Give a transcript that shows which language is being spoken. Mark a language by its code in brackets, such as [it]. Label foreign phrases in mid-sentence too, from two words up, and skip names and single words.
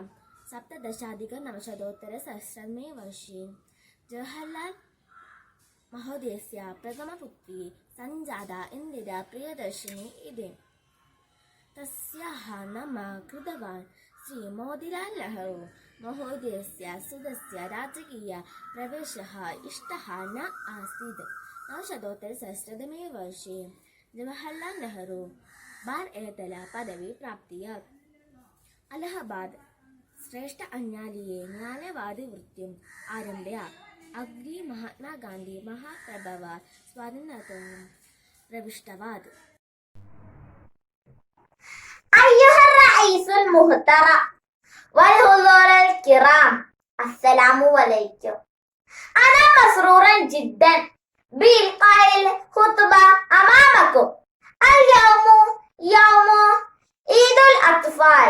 [sa] सप्तदशाधिक-नवशतोत्तरसहस्रतमे वर्षे जवाहरलाल महोदयस्य प्रथमपुत्री सञ्जाता इन्दिरा प्रियदर्शिनी इति. तस्याः नाम कृतवान् श्री मोतीलाल नेहरू महोदयस्य सुतस्य राजकीय प्रवेशः इष्टः न आसीत्. नवशतोत्तरसहस्रतमे वर्षे जवाहरलाल नेहरू बार-ए-तल पदवी प्राप्तवान्. अलाहाबाद श्रेष्ठ न्यायालये न्यायवादिवृत्तिम् आरभ्य अग्रे महात्मा गांधी महाप्रभव स्वाधीनतां प्रविष्टवान्. [ar] أيها الرئيس المحترم والحضور الكرام، السلام عليكم. أنا مسرورا جدا بإلقاء الخطبة أمامكم. اليوم يوم عيد الأطفال.